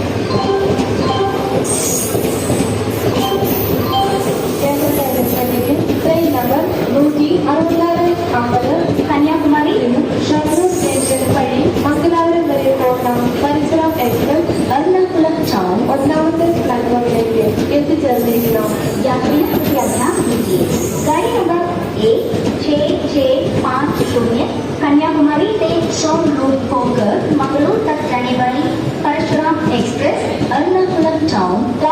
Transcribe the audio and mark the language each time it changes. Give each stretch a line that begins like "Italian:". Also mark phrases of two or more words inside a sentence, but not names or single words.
Malayalam: ട്രെയിൻ നമ്പർ 166 കന്യാകുമാരി നിന്നും ഷൊർണൂർ സ്റ്റേഷൻ വഴി മംഗലാപുരം വരെ പോകുന്ന പരശുറാം എക്സ്പ്രസ് എറണാകുളം ടൗൺ ഒന്നാമത്തെ പ്ലാറ്റ്ഫോമിലേക്ക് എത്തിച്ചേർന്നിരിക്കുന്നു.
Hindi: यात्रा कीजिए। गाड़ी नंबर 16650 कन्याकुमारी से शॉर्ट रूट होकर मंगलूर तक जाने वाली परशुराम एक्सप्रेस एर्नाकुलम टाउन